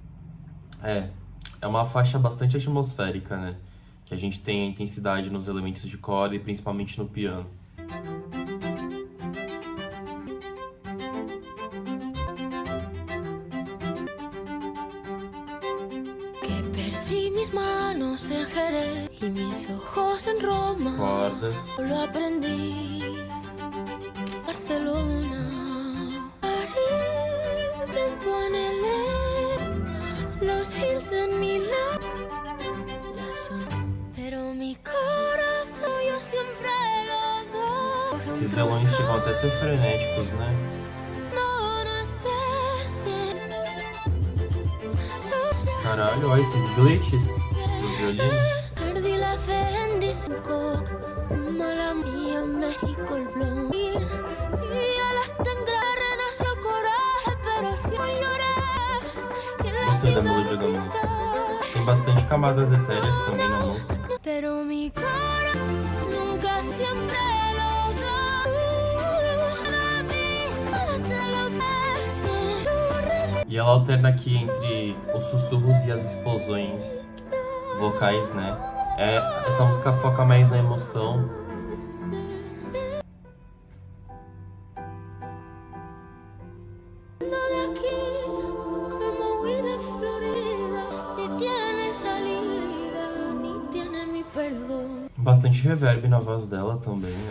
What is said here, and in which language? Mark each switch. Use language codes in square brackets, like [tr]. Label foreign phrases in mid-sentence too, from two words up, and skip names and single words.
[pt] É uma faixa bastante atmosférica, né? Que a gente tem a intensidade nos elementos de corda e principalmente no piano. [es] Que perdi mis manos en Jerez y mis ojos en Roma. [pt] Cordas. [es] Lo aprendí. Barcelona, París, tiempo en los hills en Milán, pero mi corazón yo siempre lo doy. [pt] Esses violões chegam até a ser frenéticos, né? Caralho, olha esses glitches dos violinos. [es] Perdí la fe en disco, mala mía, México el blond. Y a las tangras renació el coraje, pero si yo lloré. [pt] Gostei da melodia da música. Tem bastante camadas etéreas também na música. [es] Pero mi corazón nunca siempre lo da. [pt] E ela alterna aqui entre os sussurros e as explosões vocais, né? Essa música foca mais na emoção. Bastante reverb na voz dela também, né?